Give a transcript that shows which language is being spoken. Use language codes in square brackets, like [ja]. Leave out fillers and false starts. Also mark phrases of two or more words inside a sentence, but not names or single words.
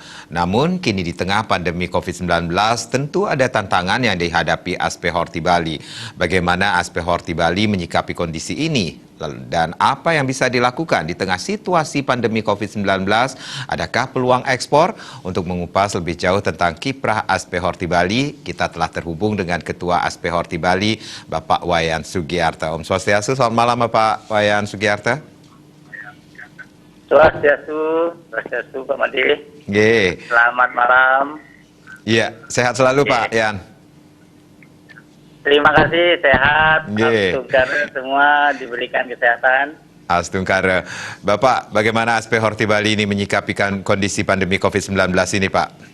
[id] Namun, kini di tengah pandemi COVID-19, tentu ada tantangan yang dihadapi ASP Horti Bali. Bagaimana ASP Horti Bali menyikapi kondisi ini? Dan apa yang bisa dilakukan di tengah situasi pandemi COVID-19? Adakah peluang ekspor? Untuk mengupas lebih jauh tentang kiprah ASP Horti Bali, kita telah terhubung dengan Ketua ASP Horti Bali, Bapak Wayan Sugiarto. [ban] Om Swastiastu, [id] selamat malam Bapak Wayan Sugiarto. Swastiastu Pak Madi. Selamat malam. Iya, sehat selalu Pak Yan. Terima kasih, sehat. Astungkara semua diberikan kesehatan. Astungkara. Bapak, bagaimana ASP Horti Bali ini menyikapi kondisi pandemi COVID-19 ini, Pak?